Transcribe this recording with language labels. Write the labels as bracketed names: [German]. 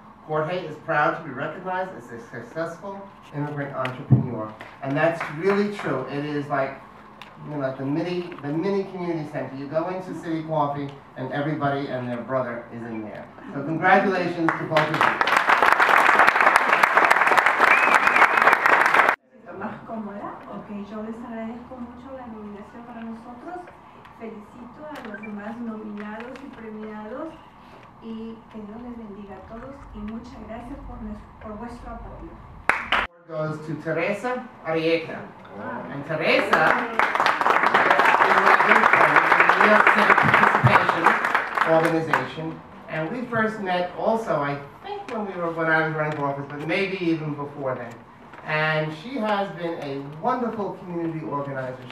[English] Jorge is proud to be recognized as a successful immigrant entrepreneur, and that's really true. It is like you know, like the mini community center. You go into City Coffee and everybody and their brother is in there. So congratulations to both of you. [Spanish] Más cómoda, ok, yo les agradezco mucho la nominación para nosotros, felicito a los demás nominados y premiados y que Dios les bendiga a todos y muchas gracias por vuestro apoyo. [English] Goes to Teresa Arieta. And Teresa is my good friend from the New York City Participation Organization, and we first met also, I think, when I was running for office, but maybe even before then. And she has been a wonderful community organizer.